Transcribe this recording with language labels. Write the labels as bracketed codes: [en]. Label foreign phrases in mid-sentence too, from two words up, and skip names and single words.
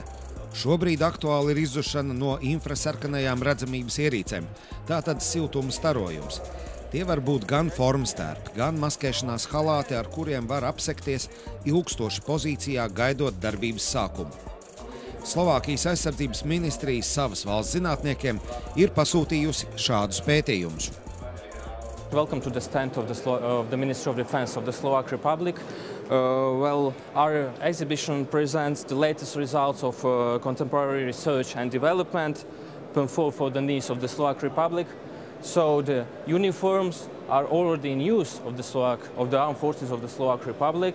[lv] Šobrīd aktuāli ir izzušana no infrasarkanajām redzamības ierīcēm, tātad siltuma starojums. Tie var būt gan formstērpi, gan maskēšanās halāti, ar kuriem var apsekties ilgstoši pozīcijā, gaidot darbības sākumu. Slovākijas aizsardzības ministrija savas valsts zinātniekiem ir pasūtījusi šādus pētījumus. [en] Welcome to the stand of the Ministry of Defense of the Slovak Republic. Our exhibition presents the latest results of contemporary research and development for the needs of the Slovak Republic. So the uniforms are already in use of the armed forces of the Slovak Republic.